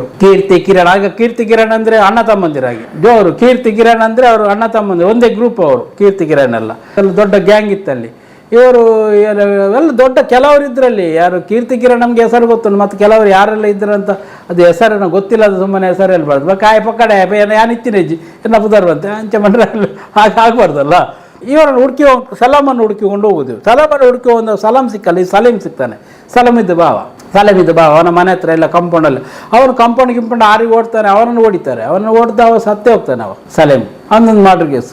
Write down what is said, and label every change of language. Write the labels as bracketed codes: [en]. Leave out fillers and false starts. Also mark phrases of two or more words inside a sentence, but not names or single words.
[kn] ಕೀರ್ತಿ ಕಿರಣ್, ಆಗ ಕೀರ್ತಿ ಕಿರಣ್ ಅಂದರೆ ಅಣ್ಣ ತಮ್ಮಂದಿರಾಗಿ ಜೋರು. ಕೀರ್ತಿ ಕಿರಣ್ ಅಂದರೆ ಅವರು ಅಣ್ಣ ತಮ್ಮಂದಿರು, ಒಂದೇ ಗ್ರೂಪ್ ಅವರು ಕೀರ್ತಿ ಕಿರಣ್ ಎಲ್ಲ ದೊಡ್ಡ ಗ್ಯಾಂಗ್ ಇತ್ತಲ್ಲಿ. ಇವರು ಎಲ್ಲ ದೊಡ್ಡ ಕೆಲವರು ಇದ್ರಲ್ಲಿ. ಯಾರು ಕೀರ್ತಿ ಕಿರಣ್ ನಮಗೆ ಹೆಸರು ಗೊತ್ತು, ಮತ್ತು ಕೆಲವರು ಯಾರೆಲ್ಲ ಇದ್ರಂತ ಅದು ಹೆಸರನ್ನು ಗೊತ್ತಿಲ್ಲ. ಅದು ಸುಮ್ಮನೆ ಹೆಸರು ಹೇಳ್ಬಾರ್ದು. [tcy] ಕಾಯಿ ಪಕ್ಕಡೆ ಯಾನಿತ್ತಿನ ಹೆಜ್ಜಿ ಎನ್ನ ಪುದರ್ವಂತೆ ಅಂಚೆ ಮಂಡ್ರೆ [kn] ಹಾಗೆ ಆಗಬಾರ್ದಲ್ಲ. ಇವರನ್ನು ಸಲಾಮನ್ನು ಹುಡುಕಿಕೊಂಡು ಹೋಗುದು. ಸಲಾಮನ್ನು ಹುಡುಕಿ ಒಂದು ಸಲಾಮ್ ಸಿಕ್ಕಲ್ಲ, ಈ ಸಲೀಮ್ ಸಿಗ್ತಾನೆ. ಸಲಾಮಿದ್ದು ಭಾವ ಅವನ ಮನೆ ಹತ್ರ ಎಲ್ಲ ಕಾಂಪೌಂಡಲ್ಲಿ. ಅವನು ಕಾಂಪೌಂಡ್ ಆರಿಗೆ ಓಡ್ತಾನೆ, ಅವನನ್ನು ಹೊಡಿತಾರೆ. ಅವನನ್ನು ಓಡ್ದ ಅವ ಸತ್ತೇ ಹೋಗ್ತಾನೆ ಅವ ಸಲೀಮ್. ಅನ್ನೊಂದು [en] murder case.